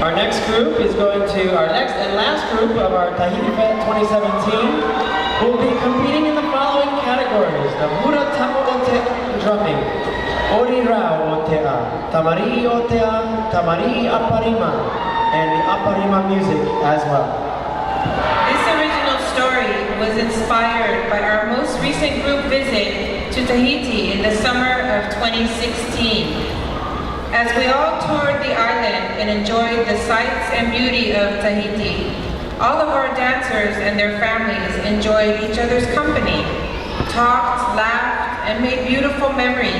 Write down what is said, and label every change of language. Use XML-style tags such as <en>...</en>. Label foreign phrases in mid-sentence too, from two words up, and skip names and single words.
<en>next group is going to, our next and last group of our Tahiti Fest 2017 will be competing in the following categories: the Hura Tamo'ote drumming, Ori Rao Otea, Tamari Otea, Tamari Aparima, and the Aparima music as well. This original story was inspired by our most recent group visit to Tahiti in the summer of 2016. As we all toured the island and enjoyed the sights and beauty of Tahiti, all of our dancers and their families enjoyed each other's company, talked, laughed, and made beautiful memories.</en>